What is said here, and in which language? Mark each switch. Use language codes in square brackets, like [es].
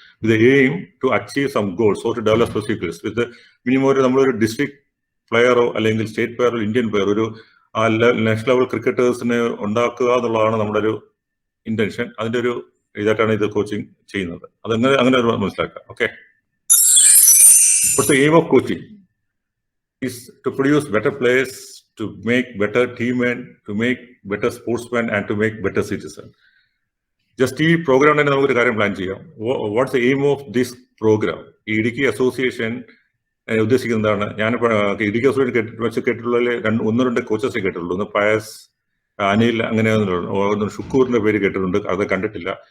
[en] With aim to achieve some goals or to develop specific goals. [ml] With minimum നമ്മളൊരു district പ്ലെയറോ അല്ലെങ്കിൽ state പ്ലെയറോ Indian player ഒരു next level ക്രിക്കറ്റേഴ്സിനെ ഉണ്ടാക്കുക എന്നുള്ളതാണ് നമ്മുടെ ഒരു ഇന്റൻഷൻ. അതിന്റെ ഒരു ഇതായിട്ടാണ് ഇത് കോച്ചിങ് ചെയ്യുന്നത്. അങ്ങനെ മനസ്സിലാക്കാം. [en] Okay, what's the aim of coaching? Is to produce better players, to make better teammen, to make better sportsmen and to make better citizens. [ml] Just ഈ പ്രോഗ്രാം തന്നെ നമുക്കൊരു കാര്യം പ്ലാൻ ചെയ്യാം. [en] What's the aim of this programme? [ml] ഈ Idukki association ഉദ്ദേശിക്കുന്നതാണ്. ഞാൻ Idukki association കേട്ടിട്ടുള്ളതിൽ 1-2 coaches കേട്ടിട്ടുള്ളൂ. ഒന്ന് Pius, Anil, അങ്ങനെ ഷുക്കൂറിന്റെ പേര് കേട്ടിട്ടുണ്ട്, അത് കണ്ടിട്ടില്ല.